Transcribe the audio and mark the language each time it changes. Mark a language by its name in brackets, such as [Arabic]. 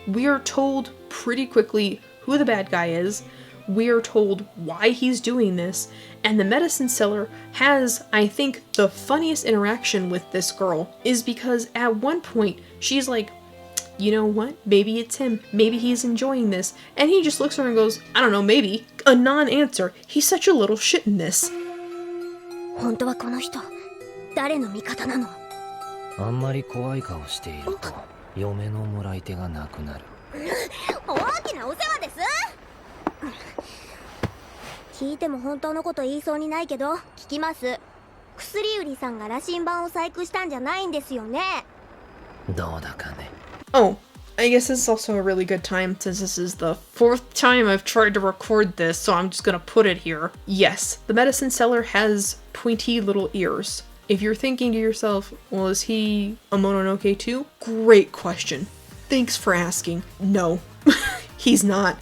[English] We are told pretty quickly who the bad guy is, we are told why he's doing this, and the medicine seller has, I think, the funniest interaction with this girl is because at one point she's like, you know what, maybe it's him, maybe he's enjoying this, and he just looks at her and goes, I don't know, maybe, a non-answer, he's such a little shit in this. [Japanese] 本当はこの人、誰の味方なの？あんまり怖い顔していると嫁のもらい手がなくなる。大きなお世話です。聞いても本当のこと言いそうにないけど聞きます。薬売りさんが羅針盤を細工したんじゃないんですよね。どうだかね。 [English] Oh, I guess this is also a really good time since this is the 4th time I've tried to record this, so I'm just gonna put it here. Yes, the medicine seller has pointy little ears. If you're thinking to yourself, well, is he a Mononoke too? Great question. Thanks for asking. No, he's not.